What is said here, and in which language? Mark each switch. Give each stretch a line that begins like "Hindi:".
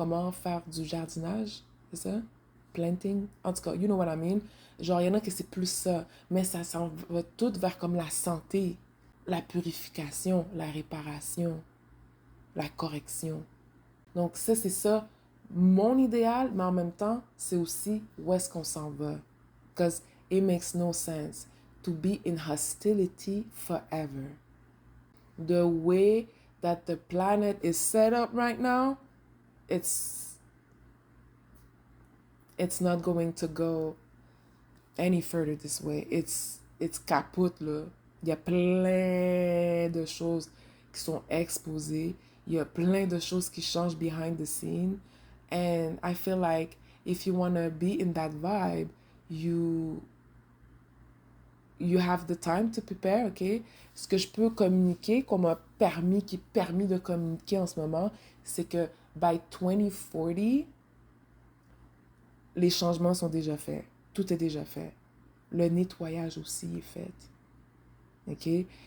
French: Comment faire du jardinage, c'est ça? Planting, en tout cas,
English: you know what I mean?
French: Genre, il y en a que c'est plus ça, mais ça s'en va tout vers comme la santé, la purification, la réparation, la correction. Donc ça, c'est ça, mon idéal, mais en même temps, c'est aussi où est-ce qu'on s'en va.
English: Because it makes no sense to be in hostility forever. The way that the planet is set up right now, it's not going to go any further this way. It's kaput, là.
French: Il y a plein de choses qui sont exposées. Il y a plein de choses qui changent
English: behind the scene. And I feel like if you want to be in that vibe, you have the time to prepare, OK?
French: Ce que je peux communiquer, qui est permis de communiquer en ce moment, c'est que by 2040, les changements sont déjà faits. Tout est déjà fait. Le nettoyage aussi est fait. OK?